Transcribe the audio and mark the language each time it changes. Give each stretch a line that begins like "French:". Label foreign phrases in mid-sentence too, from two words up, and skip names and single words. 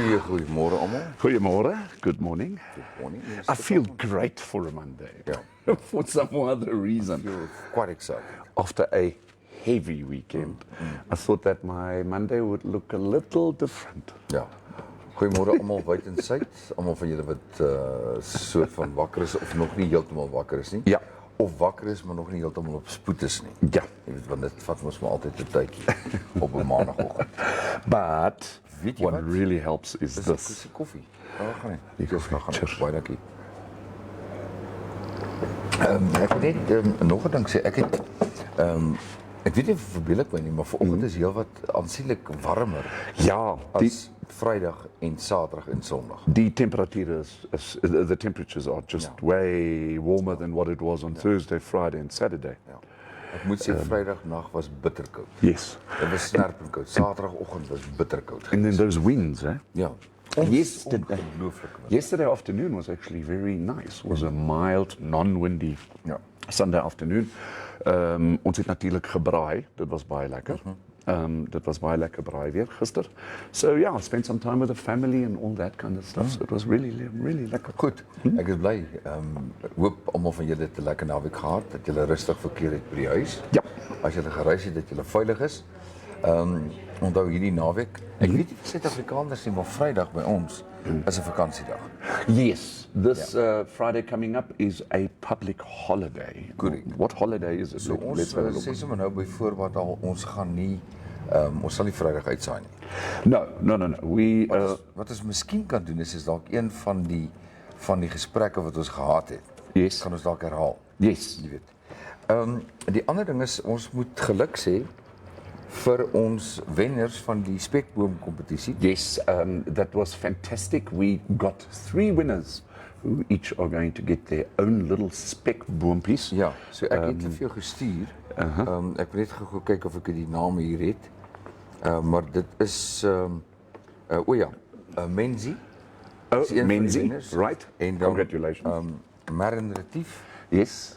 Afrikaans: Goedemorgen allemaal. Goedemorgen,
English: good morning. Good morning. I feel great for a Monday. Yeah. For some other reason. You're quite excited. After a heavy weekend, I thought that my Monday would look a little different.
Afrikaans: Ja. Goedemorgen allemaal wyd en suid. Allemaal van julle wat soort van wakker is of nog nie heeltemal wakker is nie. Ja. Of wakker is maar nog nie heeltemal op spoed is nie. Ja. Jy weet want dit vat ons maar altyd 'n tydjie op 'n maandagooggend.
English: But
Afrikaans: Weet jy
English: what
Afrikaans: wat?
English: really helps is
Afrikaans: Dis
English: this.
Afrikaans: die koffie. Daar gaan hy. Die koffie, cheers. Baie dankie. Ek het net nog 'n ding sê. Ek het ek weet nie of verbeel ek my nie, maar vanoggend is heelwat aansienlik warmer Ja, as Vrydag en Saterdag en Sondag.
English: the temperature the temperatures are just way warmer than what it was on Thursday, Friday and Saturday.
Afrikaans: Ja. Ek moet sê Vrydagnag was bitterkoud.
English: Yes.
Afrikaans: Dit was snerpend koud. Saterdagoggend was bitterkoud.
English: And then those winds, eh?
Afrikaans: Ja.
English: Yesterday, yesterday afternoon was actually very nice. It was a mild, non-windy
Afrikaans: Ja.
English: Sunday afternoon.
Afrikaans: Ons het natuurlik gebraai. Dit was baie lekker. Dit was baie lekker braai weer gister.
English: So yeah, I spent some time with the family and all that kind of stuff. So it was really lekker.
Afrikaans: Goed. Ek is bly. Ek hoop almal van julle het 'n lekker naweek gehad, dat julle rustig verkeer het by die huis. Ja. As julle gereis het, dat julle veilig is. Onthou hierdie naweek. Ek weet nie vir Suid-Afrikaners nie, maar Vrydag by ons is 'n vakansiedag.
English: Yes, this Friday coming up is a public holiday. Correct. What holiday is it? So
Afrikaans: ons sê sommer nou byvoorbeeld al ons gaan nie ons sal nie Vrydag uitsaai nie.
English: No. We
Afrikaans: Wat ons miskien kan doen is dalk een van die gesprekke wat ons gehad het.
English: yes.
Afrikaans: Kan ons dalk herhaal.
English: Yes.
Afrikaans: Jy weet. Die ander ding is ons moet geluk sê vir ons wenners van die spekboom kompetisie.
English: Yes, that was fantastic. We got 3 winners who each are going to get their own little spec boompies.
Afrikaans: Ja, so ek het vir jou gestuur. Ek moet net gou kyk of ek die name hier het. Maar dit is Menzi.
English: Oh,
Afrikaans: is een van die Menzi, wenners.
English: right?
Afrikaans: En dan
English: Congratulations. Marin Retief Yes.